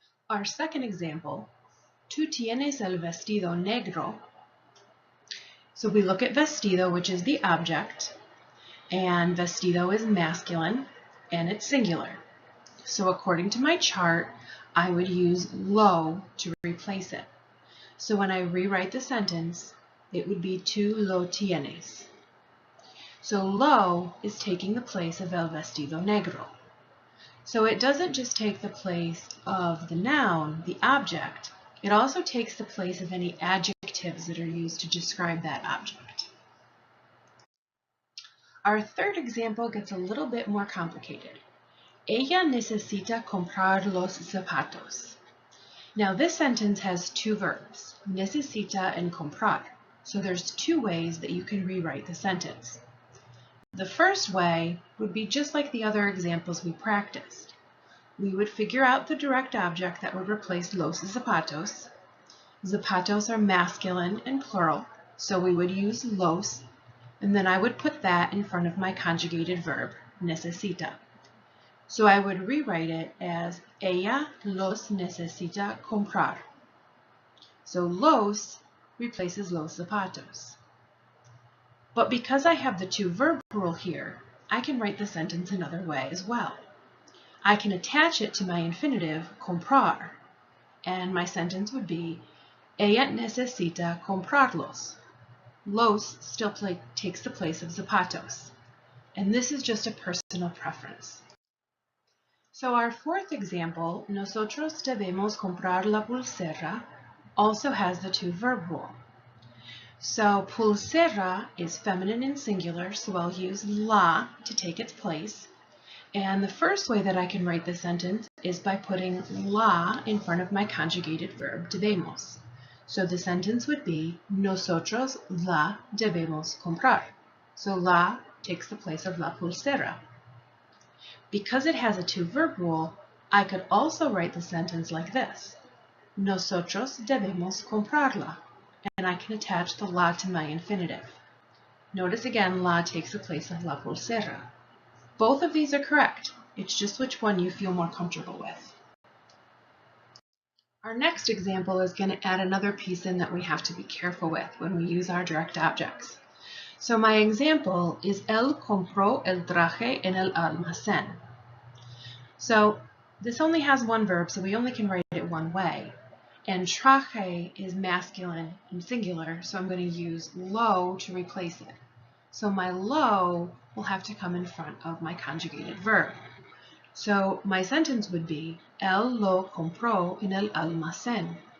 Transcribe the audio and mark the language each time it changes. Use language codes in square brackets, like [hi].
[en] Our second example, [es] tú tienes el vestido negro. [en] So we look at vestido, which is the object, and vestido is masculine, and it's singular. So according to my chart, I would use lo to replace it. So when I rewrite the sentence, it would be [es] tú lo tienes. [en] So lo is taking the place of [es] el vestido negro. [en] So it doesn't just take the place of the noun, the object, it also takes the place of any adjectives that are used to describe that object. Our third example gets a little bit more complicated. [es] Ella necesita comprar los zapatos. [en] Now this sentence has two verbs, necesita and comprar. So there's two ways that you can rewrite the sentence. The first way would be just like the other examples we practiced. We would figure out the direct object that would replace los zapatos. Zapatos are masculine and plural, so we would use los, and then I would put that in front of my conjugated verb, necesita. So I would rewrite it as [es] ella los necesita comprar. [en] So los replaces [es] los zapatos. [en] But because I have the two-verb rule here, I can write the sentence another way as well. I can attach it to my infinitive, comprar, and my sentence would be, [es] ella necesita comprarlos. [en] Los still takes the place of zapatos, and this is just a personal preference. So our fourth example, [es] nosotros debemos comprar la pulsera, [en] also has the two-verb rule. So pulsera is feminine and singular, so I'll use la to take its place. And the first way that I can write this sentence is by putting la in front of my conjugated verb debemos. So the sentence would be, [es] nosotros la debemos comprar. [en] So la takes the place of [es] la pulsera. [en] Because it has a two-verb rule, I could also write the sentence like this. [es] Nosotros debemos comprarla. [en] And I can attach the la to my infinitive. Notice again, la takes the place of [es] la pulsera. [en] Both of these are correct. It's just which one you feel more comfortable with. Our next example is going to add another piece in that we have to be careful with when we use our direct objects. So my example is [es] él compró el traje en el almacén. [en] So this only has one verb, so we only can write it one way. And traje is masculine and singular, so I'm going to use lo to replace it. So my lo will have to come in front of my conjugated verb. So my sentence would be, [es] él lo compró en el almacén.